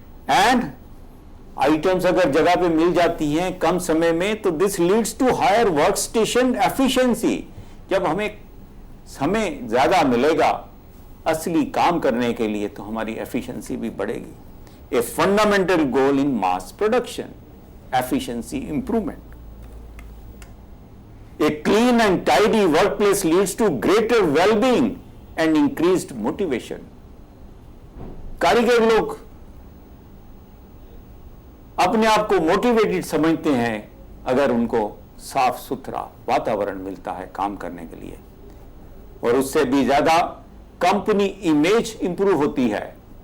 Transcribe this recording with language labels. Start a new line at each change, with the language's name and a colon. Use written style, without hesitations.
Hindi: And items अगर जगह पे मिल जाती हैं कम समय में, तो
English: This leads to higher work station efficiency.
Hindi: जब हमें समय ज्यादा मिलेगा असली काम करने के लिए, तो हमारी एफिशिएंसी भी बढ़ेगी।
English: A fundamental goal in mass production, efficiency improvement. A clean and tidy workplace leads to greater well-being and increased motivation.
Hindi: कारीगर लोग अपने आप को मोटिवेटेड समझते हैं अगर उनको साफ सुथरा वातावरण मिलता है काम करने के लिए, और उससे भी ज्यादा कंपनी इमेज इंप्रूव होती है।